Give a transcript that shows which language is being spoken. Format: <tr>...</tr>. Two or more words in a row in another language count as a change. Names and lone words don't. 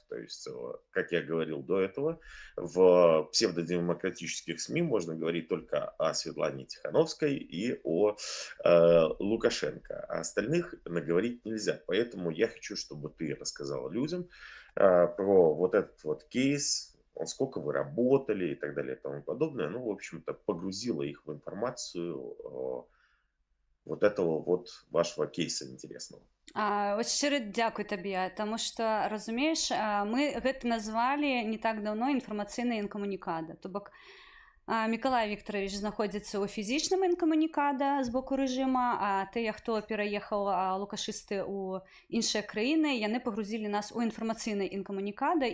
<ru>То есть, как я говорил до этого, в псевдодемократических СМИ можно говорить только о Светлане Тихановской и о Лукашенко, а остальных наговорить нельзя. Поэтому я хочу, чтобы ты рассказал людям про вот этот вот кейс, сколько вы работали и так далее и тому подобное. Ну, в общем-то, погрузила их в информацию вот этого вот вашего кейса интересного.</ru> <be>Вось шчыры дзякуй табе, таму што, разумееш, мы гэта назвалі не так даўно інфармацыйная інкамунікада. То бок Мікалай Віктаравіч знаходзіцца ў фізічным інкамунікада з боку рэжыма, а тыя, хто пераехаў лукашысты ў іншыя краіны, яны пагрузілі нас у інфармацыйны інкамунікада.</be>